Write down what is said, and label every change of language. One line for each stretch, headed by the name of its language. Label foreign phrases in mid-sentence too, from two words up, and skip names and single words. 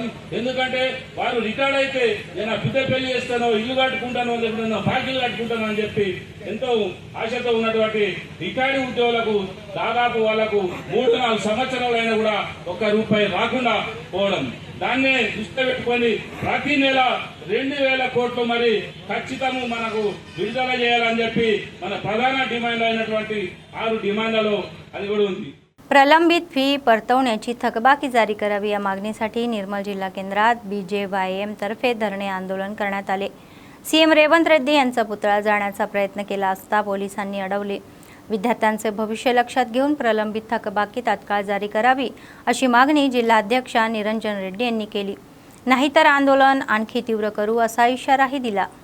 Telugu: ఎందుకంటే వారు రిటైర్డ్ అయితే నేను బిడ్డ పెళ్లి చేస్తానో, ఇల్లు కట్టుకుంటానో, లేకపోతే బాకీలు కట్టుకుంటానో అని చెప్పి ఎంతో ఆశతో ఉన్నటువంటి రిటైర్డ్ ఉద్యోగులకు దాదాపు వాళ్లకు 3-4 సంవత్సరాలైనా కూడా ₹1 రాకుండా పోవడం, దాన్నే దృష్టి పెట్టుకొని ప్రతి నెల 2,000 కోట్లు మరి ఖచ్చితంగా మనకు విడుదల చేయాలని చెప్పి మన ప్రధాన డిమాండ్ అయినటువంటి 6 డిమాండ్లలో అది కూడా ఉంది।
Marathi: प्रलंबित फी परतवण्याची थकबाकी जारी करावी या मागणीसाठी निर्मल जिल्हा केंद्रात BJYM तर्फे धरणे आंदोलन करण्यात आले। CM रेवंत रेड्डी यांचा पुतळा जाळण्याचा प्रयत्न केला असता पोलिसांनी अडवले। विद्यार्थ्यांचे भविष्य लक्षात घेऊन प्रलंबित थकबाकी तात्काळ जारी करावी अशी मागणी जिल्हाध्यक्षा निरंजन रेड्डी यांनी केली, नाहीतर आंदोलन आणखी तीव्र करू असा इशाराही दिला।